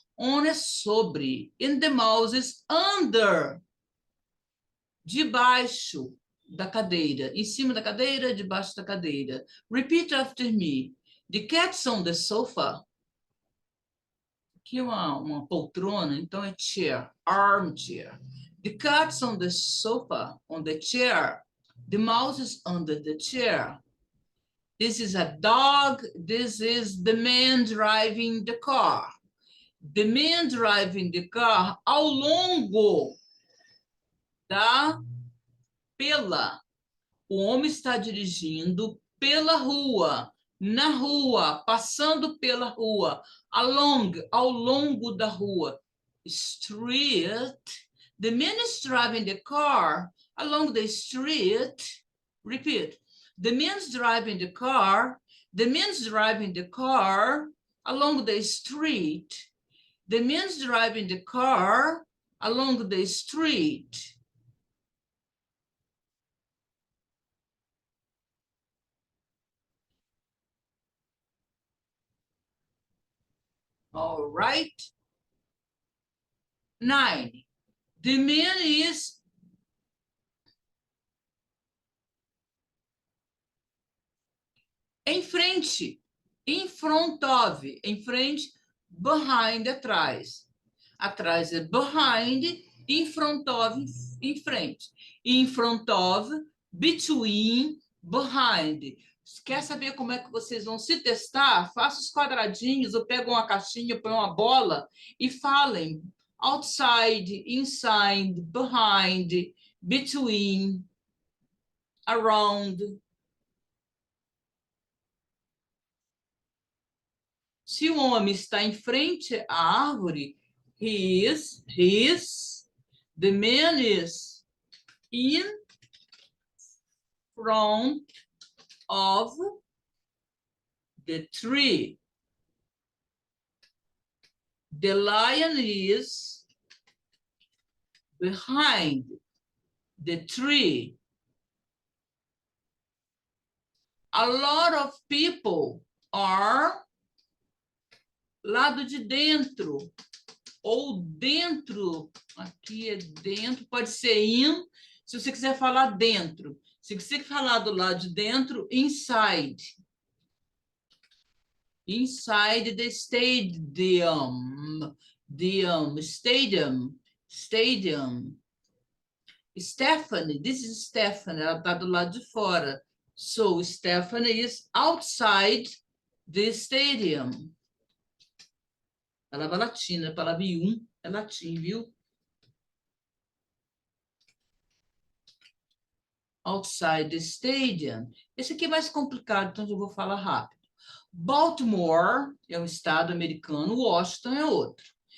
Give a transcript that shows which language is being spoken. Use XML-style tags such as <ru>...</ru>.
<en>On</en> <pt>é sobre.</pt> <en>And the mouse is under.</en> <pt>Debaixo da cadeira. Em cima da cadeira, debaixo da cadeira.</pt> <en>Repeat after me. The cat's on the sofa.</en> <pt>Aqui é uma poltrona, então é</pt> <en>chair, armchair. The cat's on the sofa, on the chair. The mouse is under the chair. This is a dog. This is the man driving the car. The man driving the car</en> <pt>ao longo pela. O homem está dirigindo pela rua, na rua, passando pela rua, ao longo da rua.</pt> <en>Street. The man is driving the car along the street. Repeat. The man's driving the car. The man's driving the car along the street. The man's driving the car along the street. All right. 9. The man is</en> <pt>em frente,</pt> <en>in front of, em frente, behind,</en> <pt>atrás. Atrás é</pt> <en>behind, in front of,</en> <pt>em frente.</pt> <en>In front of, between, behind.</en> <pt>Quer saber como é que vocês vão se testar? Faça os quadradinhos, ou pega uma caixinha, põe uma bola e falem.</pt> <en>Outside, inside, behind, between, around.</en> <pt>Se o homem está em frente à árvore,</pt> <en>the man is in front of the tree. The lion is behind the tree. A lot of people are</en> <pt>lado de dentro, ou dentro, aqui é dentro, pode ser in, se você quiser falar dentro. Se você falar do lado de dentro, inside.</pt> <en>Inside the stadium.</en> <pt>Stadium. Stephanie,</pt> <en>this is</en> <pt>Stephanie, ela está do lado de fora.</pt> <en>So, Stephanie is outside the stadium.</en> <pt>Palavra latina, palavra é latim, viu?</pt> <en>Outside the stadium.</en> <pt>Esse aqui é mais complicado, então eu vou falar rápido. Baltimore é um estado americano, Washington é outro.</pt>